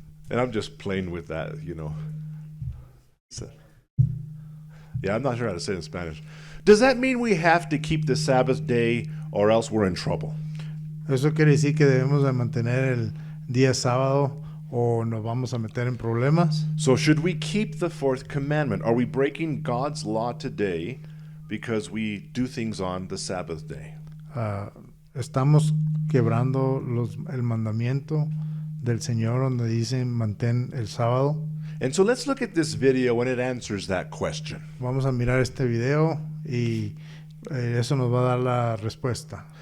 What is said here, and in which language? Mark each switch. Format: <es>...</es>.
<en>And I'm just playing with that, So, yeah, I'm not sure how to say it in Spanish. Does that mean we have to keep the Sabbath day or else we're in trouble?</en> <es>Eso quiere decir que debemos de mantener el día sábado o nos vamos a meter en problemas.</es> <en>So should we keep the 4th commandment? Are we breaking God's law today because we do things on the Sabbath day?</en> <es>Estamos quebrando el mandamiento del Señor donde dice mantén el sábado.</es> <en>And so let's look at this video and it answers that question.</en> <es>Vamos a mirar este video y eso nos va a dar la respuesta.</es>